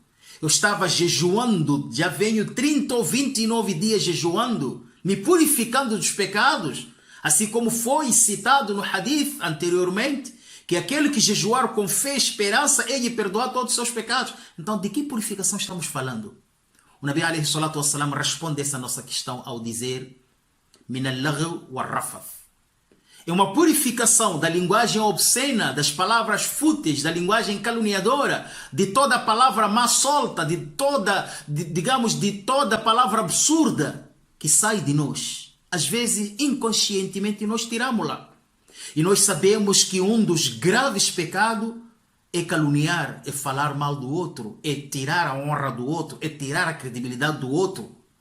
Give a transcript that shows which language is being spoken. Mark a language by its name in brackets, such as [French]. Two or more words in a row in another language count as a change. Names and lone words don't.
[Portuguese] Eu estava jejuando, já venho 30 ou 29 dias jejuando, me purificando dos pecados, assim como foi citado no hadith anteriormente, que aquele que jejuar com fé e esperança, ele perdoar todos os seus pecados. Então, de que purificação estamos falando? O Nabi [Arabic] عليه الصلاة والسلام [Portuguese] responde essa nossa questão ao dizer: [Arabic] من اللغو والرفث. [Portuguese] É uma purificação da linguagem obscena, das palavras fúteis, da linguagem caluniadora, de toda a palavra má solta, de toda palavra absurda que sai de nós. Às vezes, inconscientemente, nós tiramos-la. E nós sabemos que um dos graves pecados é caluniar, é falar mal do outro, é tirar a honra do outro, é tirar a credibilidade do outro.